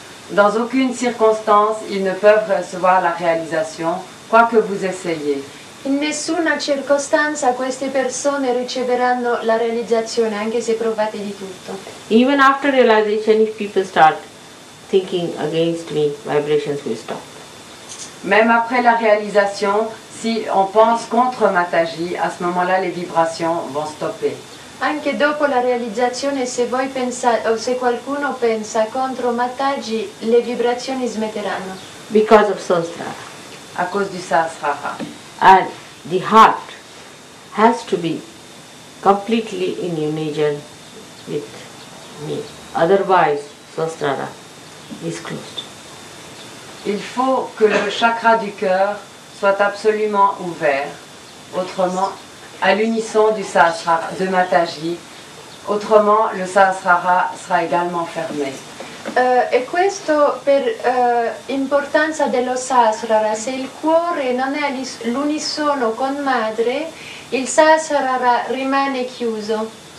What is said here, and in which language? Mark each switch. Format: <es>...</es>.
<fr>Dans aucune circonstance, ils ne peuvent recevoir la réalisation, quoi que vous essayez.</fr> <it>In nessuna circostanza queste persone riceveranno la realizzazione, anche se provate di tutto.</it> <en>Even after realization, if people start thinking against me, vibrations will stop.</en> <fr>Même après la réalisation, si on pense contre Mataji, à ce moment-là, les vibrations vont stopper.</fr> <it>Anche dopo la realizzazione, se voi pensate o se qualcuno pensa contro Mataji, le vibrazioni smetteranno.</it> <en>Because of Sahasrara.</en> <fr>À cause du Sahasrara.</fr> <en>And the heart has to be completely in union with me. Otherwise, Sahasrara is closed.</en> <fr>Il faut que le chakra du cœur soit absolument ouvert, autrement, à l'unisson du Sahasrara, de Mataji, autrement le Sahasrara sera également fermé.</fr> <it>E questo per importanza dello Sahasrara. Se il cuore non è all'unisono con madre, il Sahasrara rimane chiuso.</it>